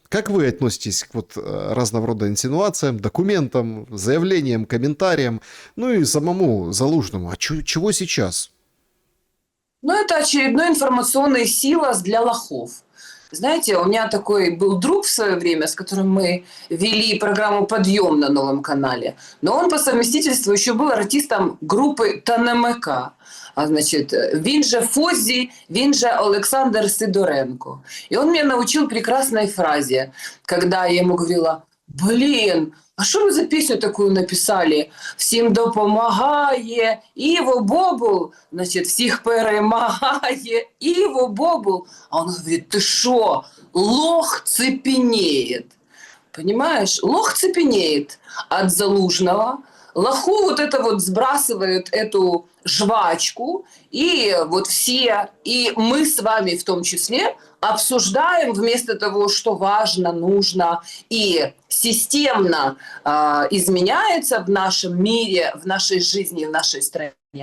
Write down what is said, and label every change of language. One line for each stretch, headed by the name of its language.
Russian: Как вы относитесь к вот разного рода инсинуациям, документам, заявлениям, комментариям, ну и самому Залужному? А чего сейчас? Ну, это очередной информационный силос для лохов. Знаете, у меня такой был друг в свое время, с которым мы вели программу «Подъем» на новом канале. Но он по совместительству еще был артистом группы ТНМК.
Ukrainian: Значит, він же Фозі, він же Олександр Сидоренко.
Russian: И он меня научил прекрасной фразе, когда я ему говорила: «Блин,
Ukrainian: а що ви за пісню таку написали? Всім допомагає, Іво Бобул, значить, всіх перемагає, Іво Бобул».
Russian: А он говорит: ты шо, лох цепенеет. Понимаешь? Лох цепенеет от Залужного. Лоху вот это вот сбрасывают эту жвачку, и вот все, и мы с вами в том числе, обсуждаем вместо того, что важно, нужно и системно изменяется в нашем мире, в нашей жизни, в нашей стране.